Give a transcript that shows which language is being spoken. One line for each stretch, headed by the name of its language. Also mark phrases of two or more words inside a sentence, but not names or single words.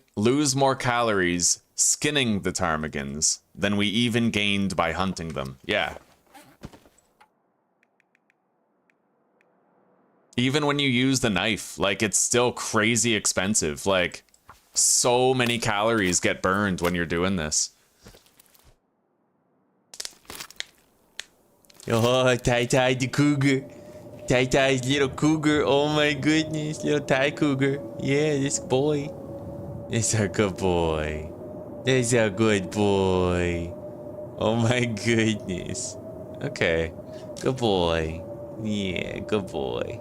English: Lose more calories skinning the ptarmigans than we even gained by hunting them. Yeah. Even when you use the knife, like, it's still crazy expensive. Like, so many calories get burned when you're doing this. Oh, Tai Tai the cougar. Tai Tai's little cougar. Oh my goodness, little Thai cougar. Yeah, this boy. It's a good boy. It's a good boy. Oh my goodness. Okay. Good boy. Yeah, good boy.